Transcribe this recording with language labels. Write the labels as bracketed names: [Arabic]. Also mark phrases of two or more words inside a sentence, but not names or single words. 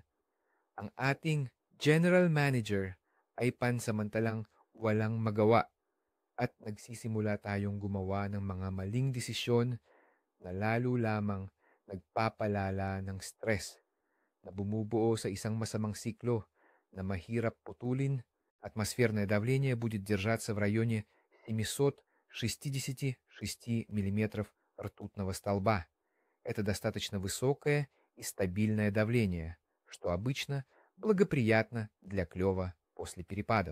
[Filipino] Ang ating [English] general manager [Filipino] ay pansamantalang walang magawa at nagsisimula tayong gumawa ng mga maling desisyon na lalo lamang nagpapalala ng stress na bumubuo sa isang masamang siklo на mahirap putulin. [Russian] Атмосферное давление будет держаться в районе 766 миллиметров ртутного столба. Это достаточно высокое и стабильное давление, что обычно благоприятно для клёва после перепадов.